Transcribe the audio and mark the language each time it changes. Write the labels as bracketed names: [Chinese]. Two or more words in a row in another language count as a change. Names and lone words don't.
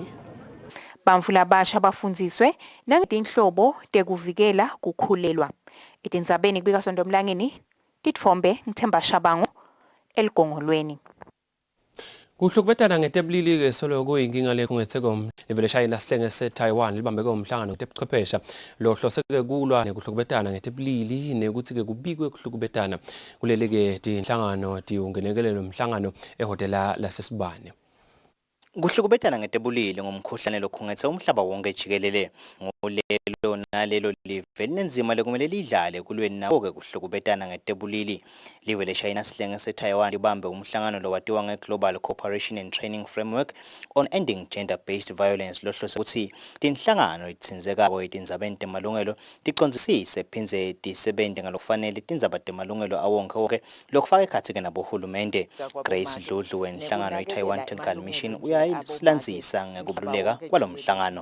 [Swati] Bamfula abasha bafundziswe nangetinhlobo tekuvikela kukhulelwa. Tindzabeni kubika Sondomlangeni, Titfombe Ngithemba Shabangu, eligongolweni. Kuhlukubetana ngetebulili ke solo kuyinkinga le kungethe livele China sihlenge se-Taiwan libambe umhlangano ngetebuchwephesha lo hloseke kulwa nekuhlukubetana ngetebulili nekuthi ke kubikwe kuhlukubetana kulele ke tinhlangano tiungenekelelo umhlangano ehotela lasesibane. Kuhlukubetana ngetebulili ngomkhuhlane lokhungethe umhlaba wonke jikelele ngolelo nalelo live nenzima lekumele lidlale kulweni nako-ke kuhlukubetana ngetebulili liwe le-China sihlenge se-Taiwan libambe umhlangano lo watiwa nge-Global Cooperation and Training Framework on Ending Gender-Based Violence lohlose ukuthi tinhlangano itsinzekako etindzabeni temalungelo ticondzisise phindze tisebente ngalokufanele tindzaba temalungelo awonke lokufaka ekhatsi-ke nabohulumende. Grace Dludlu wenhlangano i-Taiwan Technical Mission uyasilandzisa ngekubaluleka kwalomhlangano.